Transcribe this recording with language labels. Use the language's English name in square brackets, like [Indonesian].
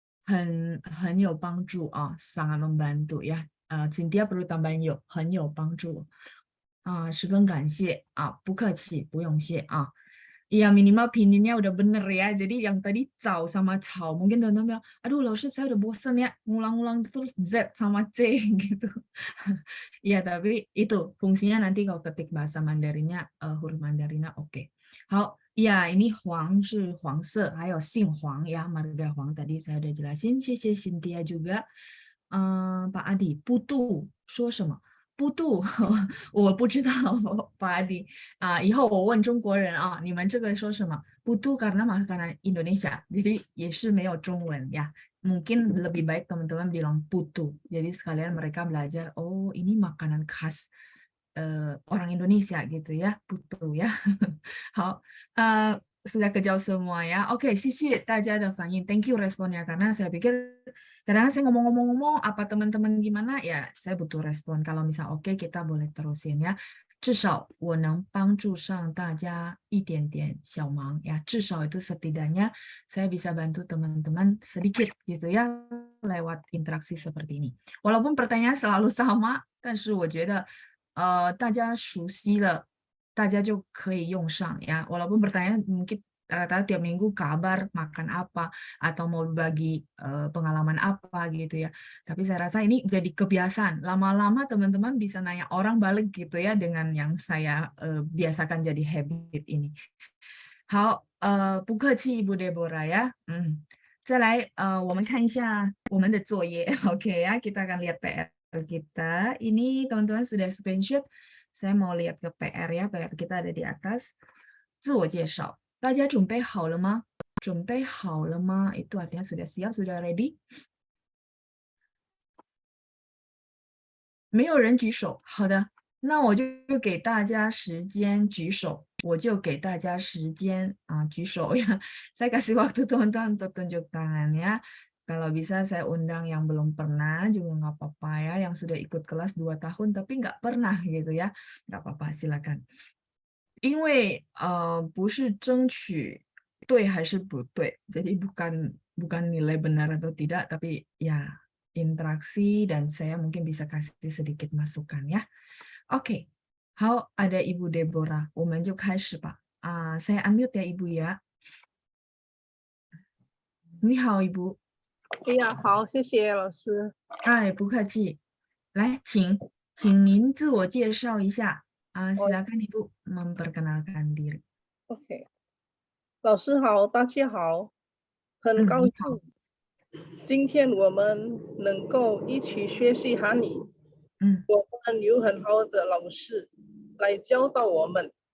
[Chinese] 很有帮助啊， [Indonesian] sangat membantu ya. [Chinese] Cynthia [Indonesian] perlu tambahin [Chinese] 很有帮助。十分感谢啊，不客气，不用谢啊。 [Indonesian] Iya minimal pinginnya udah bener ya. Jadi yang tadi cao sama cao mungkin teman-teman bilang, aduh lausnya saya udah bosen ya ngulang-ngulang terus Z sama C gitu. Iya tapi itu fungsinya nanti kalau ketik bahasa Mandarinnya huruf Mandarinnya oke. 好, ya ini Huang [Chinese] 是黄色，还有姓黄 [Indonesian] ya marga Huang tadi saya udah jelasin. [Chinese] 谢谢 [Indonesian] Cynthia juga. Pak Adi, putu [Chinese] 说什么？不度，我不知道，Pak Adi. 以后我问中国人啊，你们这个说什么？ [Indonesian] putu karena makanan Indonesia, jadi [Chinese] 也是没有中文 [Indonesian] ya. Mungkin lebih baik teman-teman bilang putu. Jadi sekalian mereka belajar, oh ini makanan khas orang Indonesia gitu ya, putu ya. 好, sudah kejauh semua ya. [Chinese] Oke, 谢谢大家的反应. [English] Thank you [Indonesian] responnya karena saya pikir kadang saya ngomong-ngomong apa teman-teman gimana ya saya butuh respon. Kalau misal oke kita boleh terusin ya. [Chinese] 至少我能帮助上大家一点点小忙 ya. [Indonesian] 至少 itu setidaknya saya bisa bantu teman-teman sedikit gitu ya lewat interaksi seperti ini. Walaupun pertanyaan selalu sama, [Chinese] 但是我觉得大家熟悉了大家就可以用上ya. [Indonesian] Walaupun pertanyaan mungkin rata-rata tiap minggu kabar makan apa atau mau bagi pengalaman apa gitu ya. Tapi saya rasa ini jadi kebiasaan. Lama-lama teman-teman bisa nanya orang balik gitu ya dengan yang saya biasakan jadi habit ini. [Chinese] 好，不客气，ibu Deborah ya. 再来，我们看一下我们的作业，OK ya. [Indonesian] Kita akan lihat PR kita. Ini teman-teman sudah screenshot. Saya mau lihat ke PR ya. PR kita ada di atas. [Chinese] 自我介绍，大家准备好了吗？准备好了吗？ [Indonesian] Itu artinya sudah siap, sudah ready? [Chinese] 没有人举手，好的，那我就给大家时间举手，我就给大家时间举手ya. [Indonesian] Saya kasih waktu teman-teman untuk tunjuk tangan ya. Kalau bisa saya undang yang belum pernah juga nggak apa-apa ya, yang sudah ikut kelas 2 tahun tapi nggak pernah gitu ya, nggak apa-apa silakan. [Chinese] 因为不是争取对还是不对, [Indonesian] jadi bukan nilai benar atau tidak, tapi ya interaksi dan saya mungkin bisa kasih sedikit masukan ya. [Chinese] Oke, 好，ada Ibu Deborah, 我们就开始吧. [Indonesian] Saya unmute ya Ibu ya. [Chinese] 你好Ibu. 哎呀，好，谢谢老师。哎，不客气。来，请您自我介绍一下. Silakan Ibu memperkenalkan diri. OK，老师好，大家好，很高你好。兴今天我们能够一起学习韩语。我们有很好的老师来教导我们。